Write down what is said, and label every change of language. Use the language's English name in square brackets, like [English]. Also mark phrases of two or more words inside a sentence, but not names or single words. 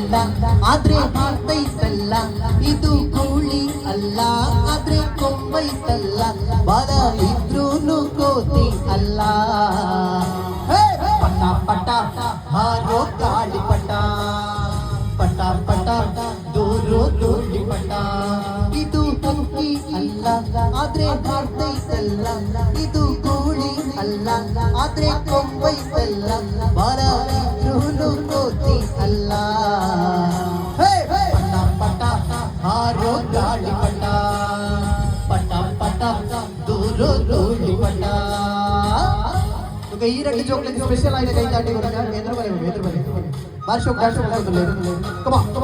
[Kannada] ಇಲ್ಲ ಆದ್ರೆ ಹಾರ್ತೈತಲ್ಲ ಇದು ಕೋಳಿ ಅಲ್ಲ ಆದ್ರೆ ಕೊಂಬೈತಲ್ಲ ಬಲ ಇದ್ರೂನು ಕೋತಿ ಅಲ್ಲ ಪಟ ಪಟ ಹಾರೋ ಗಾಳಿಪಟ ಪಟ ಪಟ ದೂರೋ ಧೂಳಿಪಟ ಇದು ಹಕ್ಕಿ ಅಲ್ಲ ಆದ್ರೆ ಹಾರ್ತೈತಲ್ಲ ಇದು ಕೋಳಿ ಅಲ್ಲ ಆದ್ರೆ ಕೊಂಬೈತಲ್ಲ ಬಲ ಇದ್ರೂನು ಕೋತಿ ಅಲ್ಲ ಪಟ ಪಟ ಹಾರೋ ಗಾಳಿಪಟ ಪಟ ಪಟ ದೂರೋ ಧೂಳಿಪಟ [Malayalam] ಈ രണ്ട് [English] chocolate special [Malayalam] ആയിട്ട് കൈ കാട്ടി കൊടുക്കാൻ എതിർ ബാർഷോ കമാ